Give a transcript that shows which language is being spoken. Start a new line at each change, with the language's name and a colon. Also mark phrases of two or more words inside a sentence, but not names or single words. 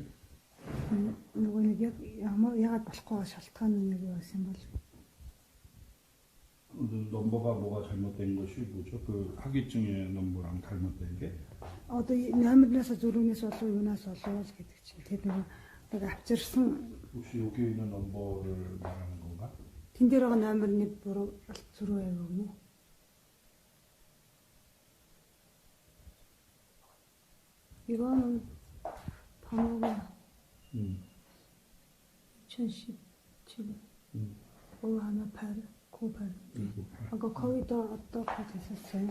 Mongolian: Нөгөө нэг яг яагаад болохгүй шалтгаан нэг байсан бол
Korean: 오늘 넘버가 뭐가 잘못된 것이 뭐죠? 그 학위증의 넘버랑 잘못된 게?
Mongolian: Одоо номернаас зөрүүнээс болов юунаас болов гэдэг чинь тэр нэг авчирсан
Korean: 혹시 여기 있는 넘버를 말하는 건가?
Mongolian: тэн дээр байгаа номерны буруу зөрүү байв юм уу?
Korean: 이거는 번호가 2017 5189 98 아까 거기다 어떻게 됐었어요?